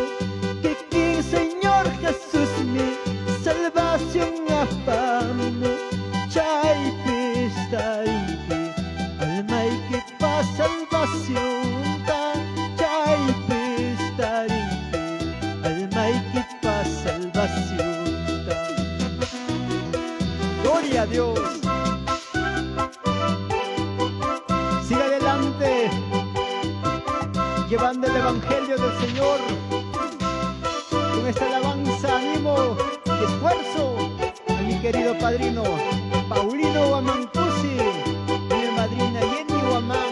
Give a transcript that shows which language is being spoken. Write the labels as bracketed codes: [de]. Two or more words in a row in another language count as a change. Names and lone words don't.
[qu] Kikin Señor Jesús [es] mi salvación [qu] afano. Chay pistariki, almay kipa salvación. Chay pistariki, almay kipa salvación. [es] Gloria a Dios. Siga adelante, llevando el evangelio del Señor. Con esta alabanza, animo y esfuerzo a mi querido padrino Paulino Huamancusi y mi madrina Jenny Huamán.